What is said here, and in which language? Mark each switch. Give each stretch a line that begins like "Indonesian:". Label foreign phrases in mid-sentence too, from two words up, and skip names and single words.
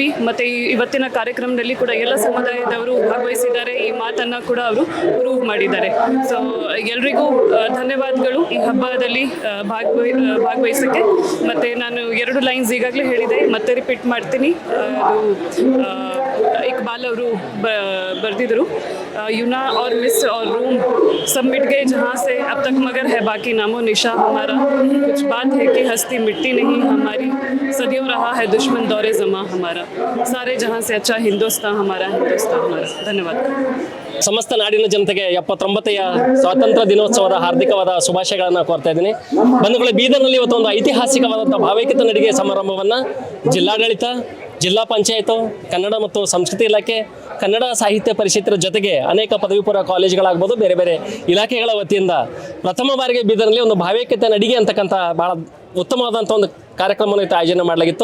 Kannada: ಮತ್ತು ಇವತ್ತಿನ ಕಾರ್ಯಕ್ರಮದಲ್ಲಿ ಕೂಡ ಎಲ್ಲ ಸಮುದಾಯದವರು ಭಾಗವಹಿಸಿದ್ದಾರೆ. ಈ ಮಾತನ್ನು ಕೂಡ ಅವರು ಪ್ರೂವ್ ಮಾಡಿದ್ದಾರೆ. ಸೊ ಎಲ್ರಿಗೂ ಧನ್ಯವಾದಗಳು ಈ ಹಬ್ಬದಲ್ಲಿ ಭಾಗವಹಿಸೋಕ್ಕೆ. ಮತ್ತು ನಾನು 2 ಲೈನ್ಸ್ ಈಗಾಗಲೇ ಹೇಳಿದೆ, ಮತ್ತೆ ರಿಪೀಟ್ ಮಾಡ್ತೀನಿ. ಇಕ್ಬಾಲ್ ಅವರು ಬರೆದಿದ್ರು,
Urdu: یونا اور مس اور روم سب مٹ گئے جہاں سے، اب تک مگر ہے باقی نام و نشاں ہمارا. کچھ بات ہے کہ ہستی مٹتی نہیں ہماری، صدیوں رہا ہے دشمن دورِ زماں ہمارا. سارے جہاں سے اچھا ہندوستان ہمارا.
Kannada: ಧನ್ಯವಾದ. ಸಮಸ್ತ ನಾಡಿನ ಜನತೆಗೆ 79ಯ ಸ್ವಾತಂತ್ರ್ಯ ದಿನೋತ್ಸವದ ಹಾರ್ದಿಕವಾದ ಶುಭಾಶಯಗಳನ್ನು ಕೋರ್ತಾ ಇದ್ದೀನಿ. ಬಂಧುಗಳೇ, ಬೀದರ್ನಲ್ಲಿ ಇವತ್ತು ಒಂದು ಐತಿಹಾಸಿಕವಾದಂಥ ಭಾವೈಕ್ಯತೆ ನಡಿಗೆ ಸಮಾರಂಭವನ್ನು ಜಿಲ್ಲಾಡಳಿತ, ಜಿಲ್ಲಾ ಪಂಚಾಯತು, ಕನ್ನಡ ಮತ್ತು ಸಂಸ್ಕೃತಿ ಇಲಾಖೆ, ಕನ್ನಡ ಸಾಹಿತ್ಯ ಪರಿಷತ್ತರ ಜೊತೆಗೆ ಅನೇಕ ಪದವಿ ಪೂರ್ವ ಕಾಲೇಜುಗಳಾಗ್ಬೋದು, ಬೇರೆ ಬೇರೆ ಇಲಾಖೆಗಳ ವತಿಯಿಂದ ಪ್ರಥಮ ಬಾರಿಗೆ ಬೀದರ್ನಲ್ಲಿ ಒಂದು ಭಾವೈಕ್ಯತೆ ನಡಿಗೆ ಅಂತಕ್ಕಂಥ ಭಾಳ ಉತ್ತಮವಾದಂಥ ಒಂದು ಕಾರ್ಯಕ್ರಮವನ್ನು ಇವತ್ತು ಆಯೋಜನೆ ಮಾಡಲಾಗಿತ್ತು.